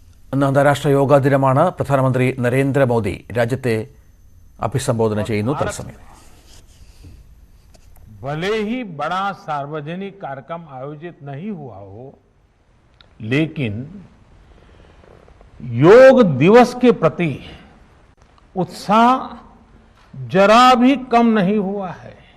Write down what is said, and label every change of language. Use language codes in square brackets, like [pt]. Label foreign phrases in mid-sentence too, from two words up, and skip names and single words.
[ml] ഇന്ന് അന്താരാഷ്ട്ര യോഗാ ദിനമാണ്. പ്രധാനമന്ത്രി നരേന്ദ്രമോദി രാജ്യത്തെ അഭിസംബോധന ചെയ്യുന്നു. തത്സമയം [hi] भले ही बड़ा सार्वजनिक कार्यक्रम आयोजित नहीं हुआ हो, लेकिन योग दिवस के प्रति उत्साह जरा भी कम नहीं हुआ है।